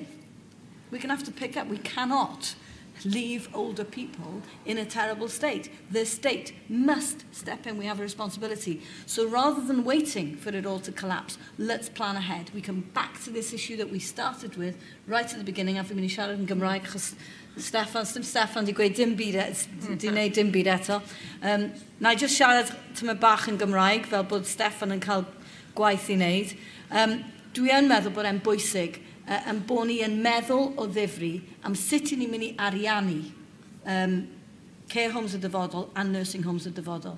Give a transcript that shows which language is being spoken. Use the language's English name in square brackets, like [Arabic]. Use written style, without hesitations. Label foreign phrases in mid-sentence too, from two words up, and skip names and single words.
[English] We're going to have to pick up. We cannot leave older people in a terrible state. The state must step in. We have a responsibility. So rather than waiting for it all to collapse, let's plan ahead. We come back to this issue that we started with right at the beginning. I've been [Welsh] siarad yn Gymraeg, achos Steffan di gweud dim byd eto. Na [English] I just [Welsh] siarad tyma bach yn Gymraeg, fel bod Steffan yn cael gwaith I wneud. dwi yn meddwl bod e'n bwysig yn bod ni yn meddwl o ddifri am sut ni'n mynd i ariannu [English] care homes [Welsh] y dyfodol a [English] nursing homes [Welsh] y dyfodol.